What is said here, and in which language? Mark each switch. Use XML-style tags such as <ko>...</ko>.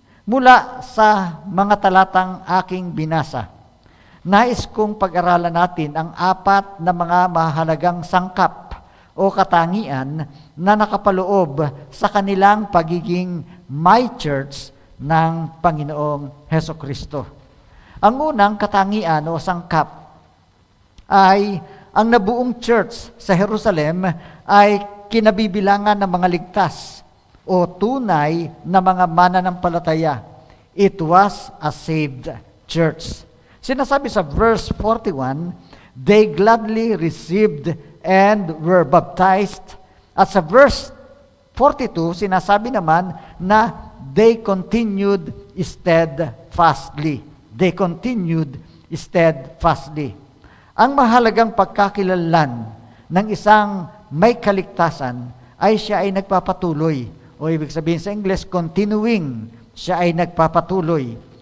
<tl>Mula sa mga talatang aking binasa, nais kong pag-aralan natin ang 4 na mga mahalagang sangkap o katangian na nakapaloob sa kanilang pagiging my church ng Panginoong Hesukristo. Ang unang katangian o sangkap ay ang nabuong church sa Jerusalem ay kinabibilangan ng mga ligtas o tunay na mga mananampalataya.</tl> <en>It was a saved church.</en> <tl>Sinasabi sa</tl> <en>verse 41, they gladly received and were baptized.</en> <tl>At sa verse 42, sinasabi naman na</tl> <en>they continued steadfastly. They continued steadfastly.</en> <tl>Ang mahalagang pagkakilanlan ng isang may kaligtasan ay siya ay nagpapatuloy. O ibig sabihin sa English, continuing. Siya ay nagpapatuloy.</tl>